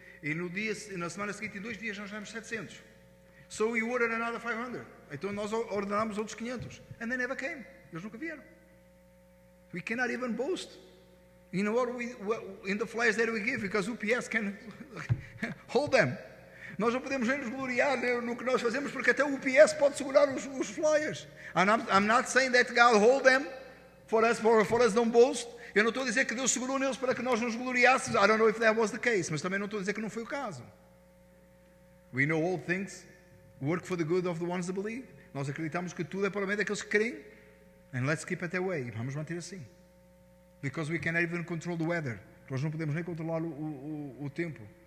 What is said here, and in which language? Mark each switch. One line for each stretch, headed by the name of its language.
Portuguese: E na semana seguinte, em 2 dias, nós demos 700.
English: So we ordered another 500.
Portuguese: Então nós ordenámos outros 500.
English: And they never came.
Portuguese: Eles nunca vieram.
English: We cannot even boast. You know what in the flyers that we give, because UPS can hold them.
Portuguese: Nós não podemos nem nos gloriar no que nós fazemos, porque até o UPS pode segurar os flyers.
English: I'm not saying that God hold them for us don't boast.
Portuguese: Eu não estou a dizer que Deus segurou neles para que nós nos gloriássemos.
English: I don't know if that was the case,
Portuguese: mas também não estou a dizer que não foi o caso.
English: We know all things work for the good of the ones that believe.
Portuguese: Nós acreditamos que tudo é para o bem daqueles que creem.
English: And let's keep it that way.
Portuguese: Vamos manter assim.
English: Because we cannot even control the weather.
Portuguese: Nós não podemos nem controlar o tempo.